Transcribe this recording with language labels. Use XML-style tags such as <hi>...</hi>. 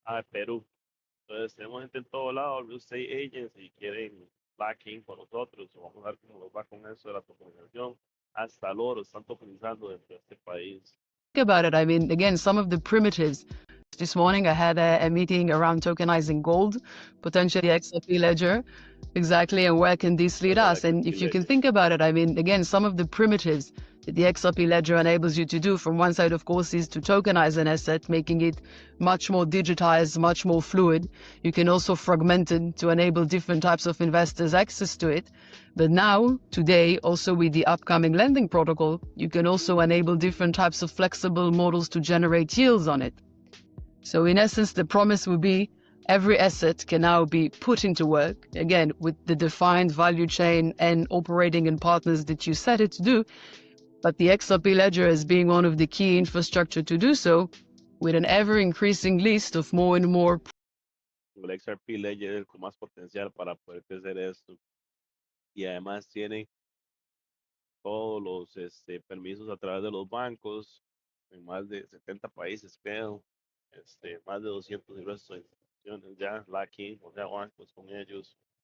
<es>Perú. Entonces tenemos gente en todo lado,</es> <en>real estate agents,</en> <es>y quieren backing con nosotros, vamos a ver cómo nos va con eso de la tokenización. Hasta el oro están tokenizando dentro de este país.</es> <en>Think about it. I mean, again, some of the primitives. This morning I had a meeting around tokenizing gold, potentially XRP ledger. Exactly, and where can this lead us? And if you can think about it, I mean, again, some of the primitives that the XRP ledger enables you to do from one side, of course, is to tokenize an asset, making it much more digitized, much more fluid. You can also fragment it to enable different types of investors access to it. But now, today, also with the upcoming lending protocol, you can also enable different types of flexible models to generate yields on it. So in essence, the promise will be every asset can now be put into work, again, with the defined value chain and operating in partners that you set it to do. But the XRP ledger as being one of the key infrastructure to do so, with an ever-increasing list of more and more.</en> <es>El XRP ledger con más potencial para poder crecer esto. Y además tiene todos los permisos a través de los bancos en más de 70 países, creo. Más de 200 y resto de instituciones ya, lacking, o sea, bancos con ellos.</es>